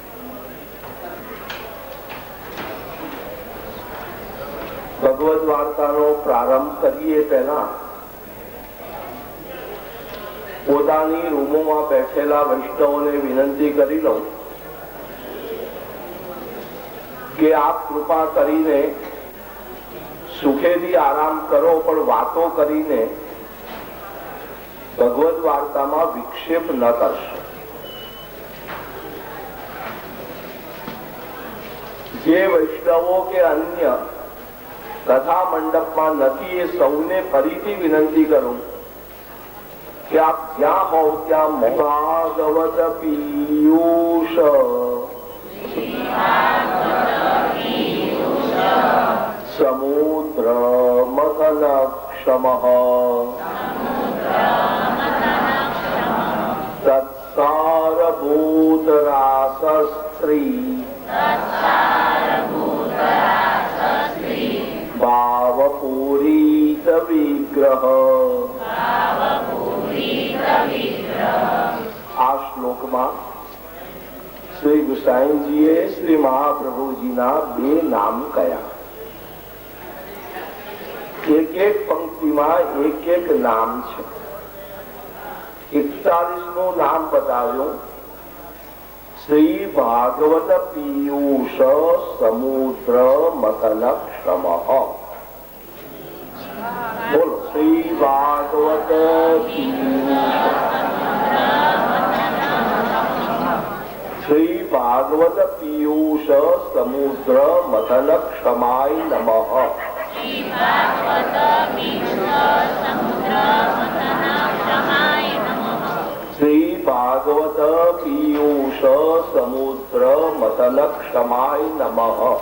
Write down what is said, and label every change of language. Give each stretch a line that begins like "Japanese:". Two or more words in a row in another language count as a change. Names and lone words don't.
Gujarati: ભગવદ વાર્તાનો પ્રારંભ કરીએ પહેલા પોતાની રૂમોમાં બેઠેલા વૈષ્ણવોને વિનંતી કરી લઉં કે આપ કૃપા કરીને સુખેથી આરામ કરો, પણ વાતો કરીને ભગવદ વાર્તામાં વિક્ષેપ ન કરશો. જે વૈષ્ણવો કે અન્ય કથા મંડપમાં નથી એ સૌને ફરીથી વિનંતી કરું કે આપ જ્યાં હો ત્યાં
Sanskrit: भागवत पीयूष समुद्र मथन क्षम तत्सारभूत रासस्त्री भावपूरित विग्रह.
Gujarati: આ શ્લોકમાં શ્રી ગુસાઈજીએ શ્રી મહાપ્રભુજીના 2 નામ કયા. એક પંક્તિમાં એક નામ છે. 41નું નામ બતાવ્યું,
Sanskrit: શ્રી ભાગવત પીયુષ સમુદ્ર મથન ક્ષમ. બોલો, શ્રી ભાગવત श्री भागवत पीयूष समुद्र मथन क्षमाय नमः. श्री भागवत पीयूष समुद्र मथन क्षमाय नमः.